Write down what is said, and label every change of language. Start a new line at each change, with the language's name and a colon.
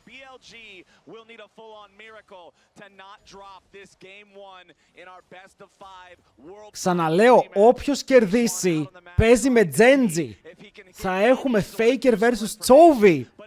English: BLG will need a full-on miracle to not drop this game one in our best of 5 world.
Greek: Ξαναλέω, όποιος κερδίσει παίζει με Genji. Θα έχουμε Faker vs Chovy.